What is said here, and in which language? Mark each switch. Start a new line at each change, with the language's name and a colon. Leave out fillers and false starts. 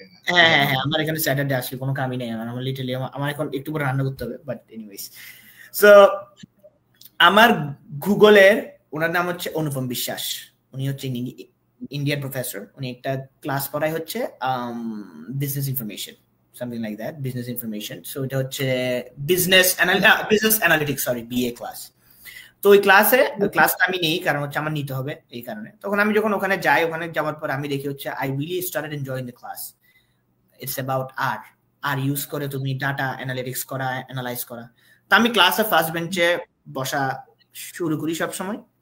Bangla: হ্যাঁ হ্যাঁ হ্যাঁ, আমার এখানে স্যাটারডে আসলে কোনো কামই নেই আমার লিটারালি, আমার এখন একটু পরে রান্না করতে হবে,
English: But anyways.
Bangla: সো আমার গুগলের ওনার নাম হচ্ছে অনুপম বিশ্বাস, উনি হচ্ছে ইন্ডিয়ান প্রফেসর, উনি একটা ক্লাস পড়ায় হচ্ছে business information,
English: something like that, business information.
Bangla: So এটা হচ্ছে business analytics, sorry, BA class. তো ওই ক্লাসটা আমি নেই, কারণ হচ্ছে আমার নিতে হবে এই কারণে। তখন আমি যখন ওখানে যাই, ওখানে যাওয়ার পর আমি দেখি হচ্ছে
English: I really started enjoying the class. It's about
Bangla: R use করে তুমি ডাটা অ্যানালিটিক্স করা, অ্যানালাইজ করা। তো আমি ক্লাসে ফার্স্ট বেঞ্চে বসা শুরু করি সব সময়।